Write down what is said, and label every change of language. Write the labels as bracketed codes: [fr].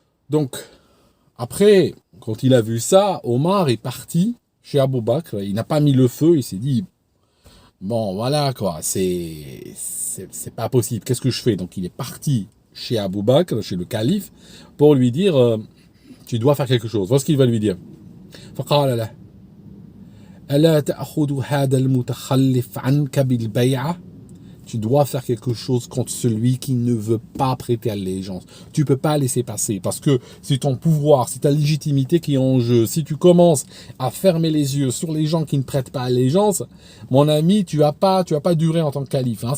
[fr] Donc, après, quand il a vu ça, Omar est parti chez Abu Bakr, il n'a pas mis le feu, il s'est dit, bon, voilà quoi, c'est pas possible. Qu'est-ce que je fais? Donc il est parti chez Abu Bakr, chez le calife, pour lui dire, tu dois faire quelque chose. Voilà ce qu'il va lui dire. [ar] فقال له ألا تأخذ هذا المتخلف عنك بالبيعة. [fr] Tu dois faire quelque chose contre celui qui ne veut pas prêter allégeance. Tu peux pas laisser passer parce que c'est ton pouvoir, c'est ta légitimité qui est en jeu. Si tu commences à fermer les yeux sur les gens qui ne prêtent pas allégeance, mon ami, tu vas pas durer en tant que calife.